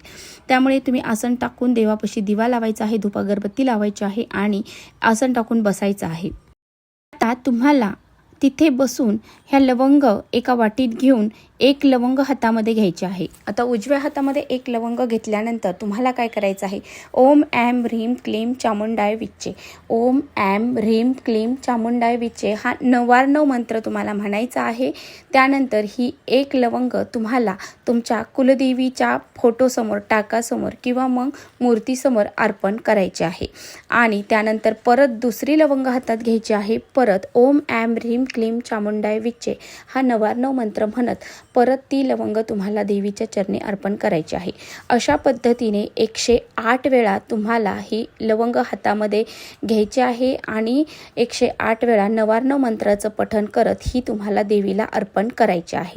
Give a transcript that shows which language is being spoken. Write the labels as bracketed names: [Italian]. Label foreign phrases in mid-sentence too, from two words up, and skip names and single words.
[Marathi] त्यामुळे तुम्ही आसन टाकून देवापाशी दिवा लावायचा आहे, धूप अगरबत्ती लावायची आहे आणि आसन टाकून बसायचं आहे. आता तुम्हाला तिथे बसून ह्या लवंग एका वाटीत घेऊन एक लवंग हातामध्ये घ्यायचे आहे. आता उजव्या हातामध्ये एक लवंग घेतल्यानंतर तुम्हाला काय करायचं आहे, [Sanskrit] ओम ऐं ह्रीं क्लीं चामुंडाय विच्चे, ओम ऐं ह्रीं क्लीं चामुंडाय विच्चे [Marathi] हा 9 मंत्र तुम्हाला म्हणायचा आहे. त्यानंतर ही एक लवंग तुम्हाला तुमच्या कुलदेवीच्या फोटोसमोर, टाकासमोर किंवा मग मूर्तीसमोर अर्पण करायचे आहे आणि त्यानंतर परत दुसरी लवंग हातात घ्यायची आहे. परत [Sanskrit] ओम ऐं ह्रीं क्लीं चामुंडाय विच्चे [Marathi] हा 9 मंत्र म्हणत परत ती लवंग तुम्हाला देवीच्या चरणी अर्पण करायची आहे. अशा पद्धतीने 108 वेळा तुम्हाला ही लवंग हातामध्ये घ्यायची आहे आणि 108 वेळा 9 मंत्राचं पठण करत ही तुम्हाला देवीला अर्पण करायची आहे.